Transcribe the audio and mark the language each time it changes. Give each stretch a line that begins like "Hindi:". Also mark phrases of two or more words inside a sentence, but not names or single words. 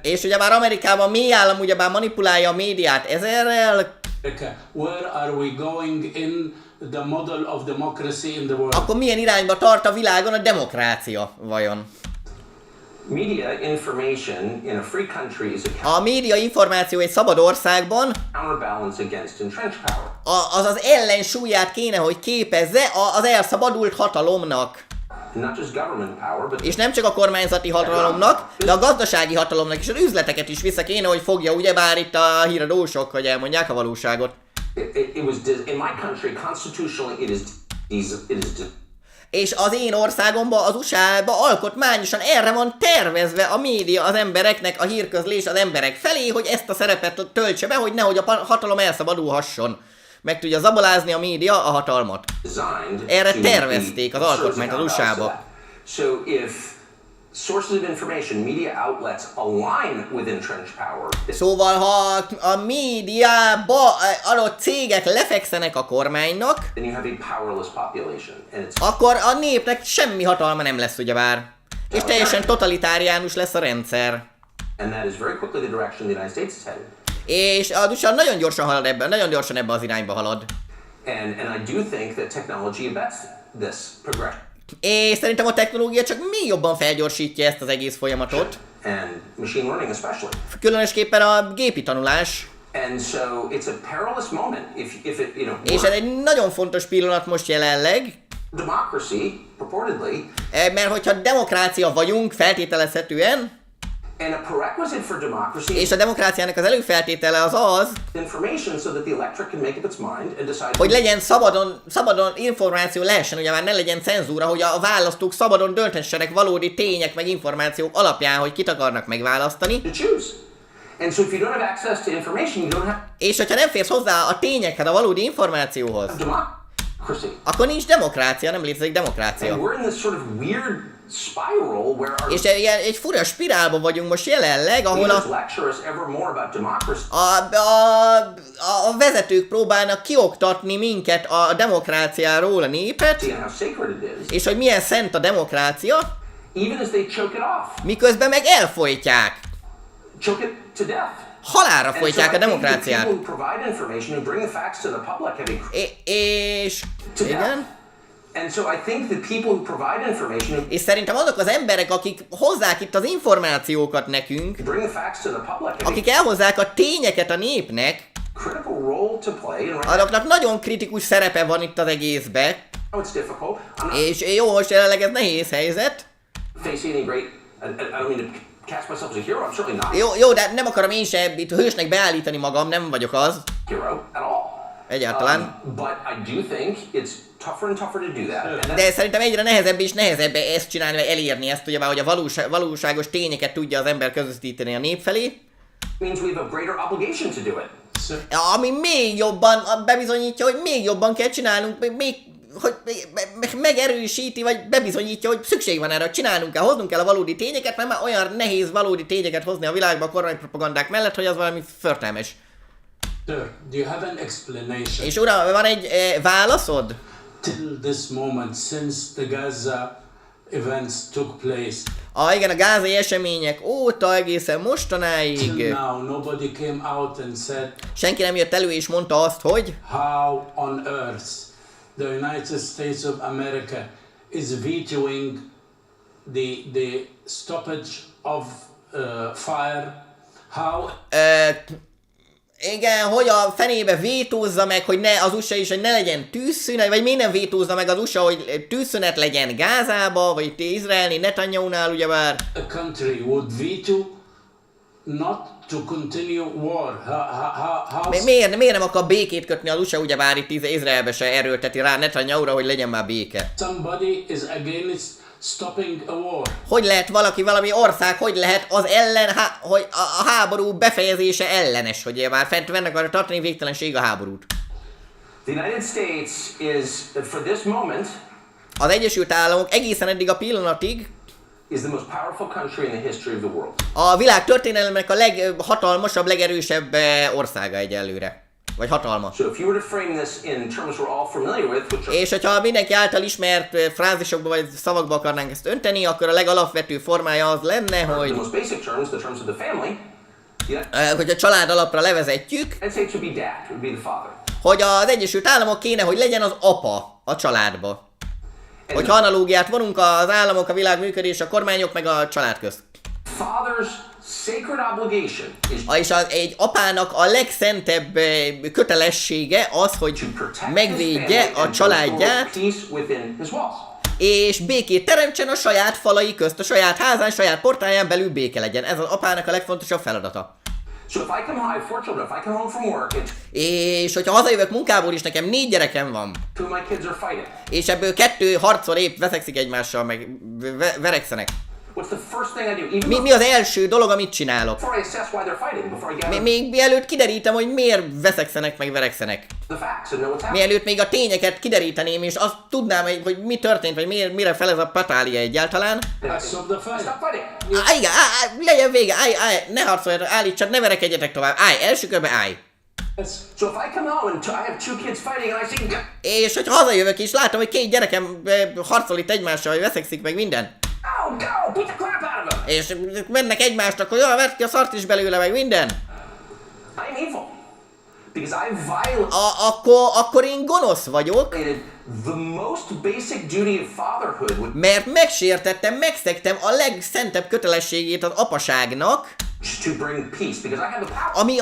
Hungarian: és ugye már Amerikában a mély állam ugyebár manipulálja a médiát ezerrel,
English: Where are we going in the model of democracy in the world?
Hungarian: akkor milyen irányba tart a világon a demokrácia vajon?
English: Media information in a free country is a
Hungarian: A média információ egy szabad országban
English: counterbalance against entrenched power.
Hungarian: az az ellensúlyát kéne, hogy képezze az elszabadult hatalomnak.
English: Not just government power, but
Hungarian: És nem csak a kormányzati hatalomnak, de a gazdasági hatalomnak és az üzleteket is vissza kéne, hogy fogja, ugyebár itt a híradósok, hogy elmondják a valóságot.
English: it was in my country constitutionally it is
Hungarian: És az én országomban, az USA-ban alkotmányosan erre van tervezve a média az embereknek, a hírközlés az emberek felé, hogy ezt a szerepet töltse be, hogy nehogy a hatalom elszabadulhasson. meg tudja zabolázni a média a hatalmat. Erre tervezték az alkotmányt az USA-ba.
English: So if sources of information, media outlets align with entrenched power.
Hungarian: Szóval, ha a médiába adott cégek lefekszenek a kormánynak,
English: Then you have a powerless population, and it's
Hungarian: akkor a népnek semmi hatalma nem lesz, ugyebár. És teljesen totalitáriánus lesz a rendszer.
English: and that is very quickly the direction the United States is headed.
Hungarian: És az USA nagyon gyorsan halad ebben, nagyon gyorsan ebbe az irányba halad.
English: And I do think that technology abets this progression.
Hungarian: És szerintem a technológia csak még jobban felgyorsítja ezt az egész folyamatot.
English: And machine learning especially.
Hungarian: Különösképpen a gépi tanulás.
English: And so it's a perilous moment if it, you know,
Hungarian: És ez egy nagyon fontos pillanat most jelenleg.
English: democracy, purportedly,
Hungarian: Mert hogyha demokrácia vagyunk, feltételezhetően,
English: and a prerequisite for democracy
Hungarian: és a demokráciának az előfeltétele az az,
English: information so that the electorate can make up its mind and decide
Hungarian: hogy legyen szabadon információ lehessen, ugye már ne legyen cenzúra, hogy a választók szabadon dönthessenek valódi tények meg információk alapján, hogy kit akarnak megválasztani.
English: to choose. And so if you don't have access to information, you don't have
Hungarian: És hogyha nem férsz hozzá a tényekhez, a valódi információhoz,
English: democracy.
Hungarian: akkor nincs demokrácia, nem létezik demokrácia.
English: And we're in this sort of weird spiral where our
Hungarian: És egy fura spirálban vagyunk most jelenleg, ahol
English: leaders lecture us ever more about democracy.
Hungarian: a vezetők próbálnak kioktatni minket a demokráciáról, a népet,
English: And how sacred it is,
Hungarian: és hogy milyen szent a demokrácia,
English: even as they choke it off,
Hungarian: miközben meg elfolytják.
English: choke it to death.
Hungarian: Halálra
English: And so
Hungarian: folytják a
English: I think the
Hungarian: demokráciát.
English: people who provide information, who bring the facts to the public, have a
Hungarian: És...
English: to death.
Hungarian: Igen?
English: And so I think the people who provide information,
Hungarian: És szerintem azok az emberek, akik hozzák itt az információkat nekünk,
English: who bring the facts to the public, have
Hungarian: akik elhozzák a tényeket a népnek,
English: a critical role to play. And right
Hungarian: azoknak nagyon kritikus szerepe van itt az egészbe.
English: now it's difficult. I'm not
Hungarian: És jó, most jelenleg ez nehéz helyzet.
English: facing any great. I don't mean to cast myself as a hero. I'm certainly not
Hungarian: Jó, de nem akarom én se itt hősnek beállítani magam, nem vagyok az.
English: a hero at all.
Hungarian: Egyáltalán.
English: But I do think it's tougher and tougher to do that. And
Hungarian: De szerintem egyre nehezebb és nehezebb ezt csinálni, vagy elérni ezt, ugye már, hogy a valóságos tényeket tudja az ember közvetíteni a nép felé.
English: means we have a greater obligation to do it.
Hungarian: Ami még jobban bebizonyítja, hogy még jobban kell csinálnunk, még hogy megerősíti, vagy bebizonyítja, hogy szükség van erre, hogy csinálnunk kell, hoznunk kell a valódi tényeket, mert már olyan nehéz valódi tényeket hozni a világba a kormánypropagandák mellett, hogy az valami förtelmes.
English: Sir, do you have an explanation?
Hungarian: És uram, van egy válaszod?
English: Till this moment, since the Gaza events took place,
Hungarian: Igen, a gázai események óta egészen mostanáig
English: till now, nobody came out and said
Hungarian: senki nem jött elő és mondta azt, hogy
English: how on earth the United States of America is vetoing the stoppage of fire. How
Hungarian: igen, hogy a fenébe vétózza meg, hogy ne az USA is, hogy ne legyen tűzszünet, vagy miért nem vétózza meg az USA, hogy tűzszünet legyen Gázába, vagy itt Izraelni, Netanyahunál ugyebár.
English: a country would veto not to continue war. How
Hungarian: Miért nem akar békét kötni az USA, ugyebár itt Izraelbe se erőlteti rá Netanyahura, hogy legyen már béke.
English: somebody is against stopping a war?
Hungarian: Hogy lehet valami ország, hogy lehet az ellen, hogy a háború befejezése ellenes, hogy már fent akarja tartani végtelenség a háborút.
English: The United States is, for this moment,
Hungarian: Az Egyesült Államok egészen eddig a pillanatig
English: is the most powerful country in the history of the world.
Hungarian: a világ történelmének a leghatalmasabb, legerősebb országa egyelőre. Vagy hatalma.
English: So if you were to frame this in terms we're all familiar with, which are
Hungarian: És hogyha mindenki által ismert frázisokba vagy szavakba akarnánk ezt önteni, akkor a legalapvetőbb formája az lenne,
English: the
Hungarian: hogy
English: most basic terms, the terms of the family,
Hungarian: hogy a család alapra levezetjük,
English: I'd say it should be dad, it would be the father.
Hungarian: hogy az Egyesült Államok kéne, hogy legyen az apa a családba. Hogyha analógiát vonunk az államok, a világ működés, a kormányok meg a család közt.
English: Father's sacred obligation is
Hungarian: És egy apának a legszentebb kötelessége az, hogy
English: to protect his
Hungarian: megvédje
English: family
Hungarian: a
English: and restore
Hungarian: családját,
English: peace within his walls.
Hungarian: és békét teremtsen a saját falai közt, a saját házán, saját portáján belül béke legyen. Ez az apának a legfontosabb feladata.
English: So if I come home, I have 4 children, if I come home from work and
Hungarian: És hogyha hazajövök munkából is, nekem 4 gyerekem van,
English: 2 of my kids are fighting,
Hungarian: és ebből 2 harcol épp veszekszik egymással, meg verekszenek.
English: what's the first thing I do? Even
Hungarian: Mi az első dolog, amit csinálok?
English: before I assess why they're fighting, before I gather
Hungarian: Még mielőtt kiderítem, hogy miért veszekszenek, meg verekszenek.
English: the facts and know what's happening.
Hungarian: Mielőtt még a tényeket kideríteném, és azt tudnám, hogy mi történt, vagy mire fel ez a patália egyáltalán.
English: Stop the fight. Stop fighting.
Hungarian: Igen, legyen vége, állj, ne harcoljatok, állítsad, ne verekedjetek tovább, állj, első körbe állj.
English: So if I come home and I have two kids fighting and I say,
Hungarian: És hogyha hazajövök és látom, hogy két gyerekem harcol itt egymással, vagy veszekszik meg minden.
English: go, beat the crap out of them.
Hungarian: És mennek egymást, akkor jól vedd ki a szart is belőle, meg minden.
English: I'm evil. Because I violated
Hungarian: Akkor én gonosz vagyok,
English: the most basic duty of fatherhood,
Hungarian: mert megsértettem, megszegtem a legszentebb kötelességét az apaságnak,
English: to bring peace, because I have the power.